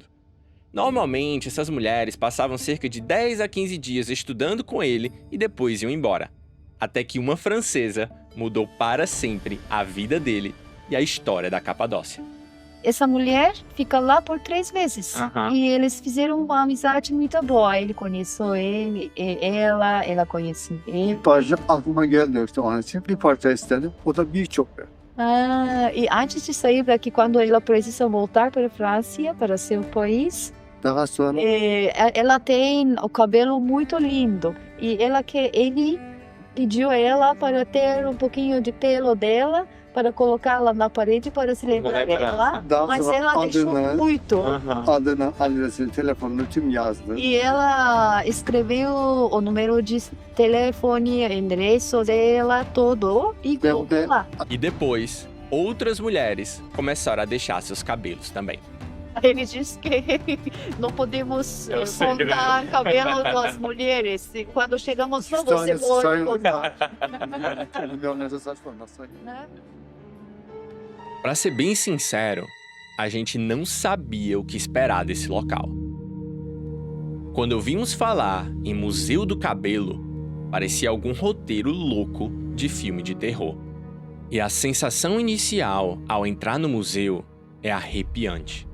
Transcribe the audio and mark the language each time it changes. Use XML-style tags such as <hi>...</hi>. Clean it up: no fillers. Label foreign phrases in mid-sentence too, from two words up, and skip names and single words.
<pt>Normalmente, essas mulheres passavam cerca de 10 a 15 dias estudando com ele e depois iam embora. Até que uma francesa mudou para sempre a vida dele e a história da Capadócia. Essa mulher fica lá por 3 meses. E eles fizeram uma amizade muito boa. Ele conheceu ele, ela conhece ele.</pt> <tr>Parça aklıma geldi işte onun için bir parça istedim. O da birçok.</tr> <pt>E antes de sair daqui, quando ela precisa voltar para a França, para seu país,</pt> <tr>Daha sonra</tr> <pt>ela tem o cabelo muito lindo. E ele pediu a ela para ter um pouquinho de pelo dela, para colocá-la na parede para se lembrar dela.</pt> <tr>daha</tr> <pt>Mas</pt> <tr>sonra</tr> <pt>ela deixou muito.</pt> <tr>adını, adresini, telefonunu tüm yazdı.</tr> <pt>E ela escreveu o número de telefone, endereço dela, todo, e colocou lá. E depois, outras mulheres começaram a deixar seus cabelos também. Ele disse que não podemos contar cabelo das mulheres. E quando chegamos lá, você pode contar.</pt> <tr>Milyonlarca saç var. Nasıl?</tr> <pt>Pra ser bem sincero, a gente não sabia o que esperar desse local. Quando ouvimos falar em Museu do Cabelo, parecia algum roteiro louco de filme de terror. E a sensação inicial ao entrar no museu é arrepiante.</pt>